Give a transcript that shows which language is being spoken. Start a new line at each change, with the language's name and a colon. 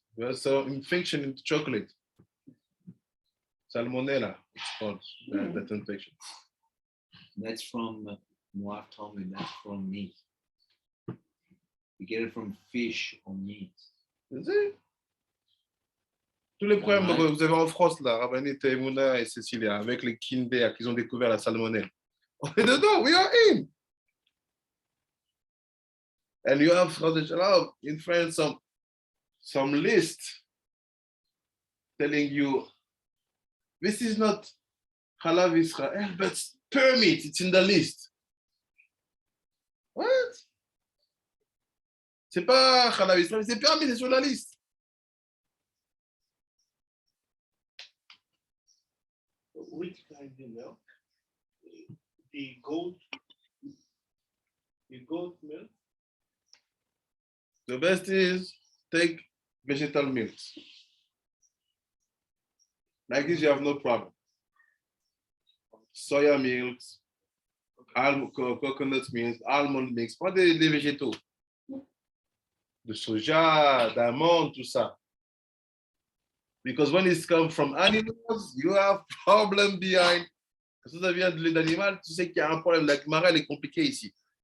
English: There's an infection in chocolate. Salmonella, it's called that infection. that's from Moab told me that's from meat. You get it from fish or meat.
French: Vous savez? Tous les problèmes Ouais. que vous avez en France, là, Rabbanit, Emouna et Cécilia, avec les Kinder qu'ils ont découvert la salmonelle. On est dedans,
English: we are in. And you have in France some list telling you this is not Halav Israel, but permit, it's in the list. What?
French: C'est pas Halav Israel, c'est permis, c'est sur la liste.
English: which kind of milk? The goat milk. The best is take vegetal milks. Like this, you have no problem. Soya milks, coconut milk, almond milks,
French: pas des végétaux. De soja, d'amande, tout ça.
English: Because when it's come from animals, you have problem behind.
French: Quand ça vient de lait d'animal, tu sais qu'il y a un problème. La Gemara, elle est compliquée ici.